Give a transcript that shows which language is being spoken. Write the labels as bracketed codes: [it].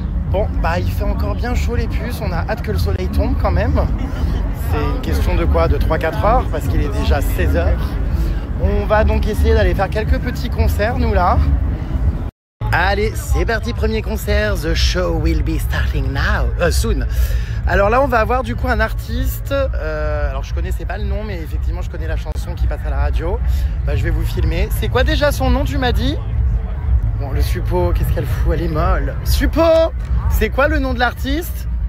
[fr] Bon, bah il fait encore bien chaud les puces. On a hâte que le soleil tombe quand même. C'est une question de quoi? De 3-4 heures parce qu'il est déjà 16 heures. On va donc essayer d'aller faire quelques petits concerts, nous là. Allez, c'est parti, premier concert. [en] The show will be starting now, soon. [fr] Alors là, on va avoir du coup un artiste. Alors je connaissais pas le nom, mais effectivement, je connais la chanson qui passe à la radio. Bah, je vais vous filmer. C'est quoi déjà son nom, tu m'as dit? Bon, le suppôt, qu'est-ce qu'elle fout? Elle est molle. Suppôt, c'est quoi le nom de l'artiste?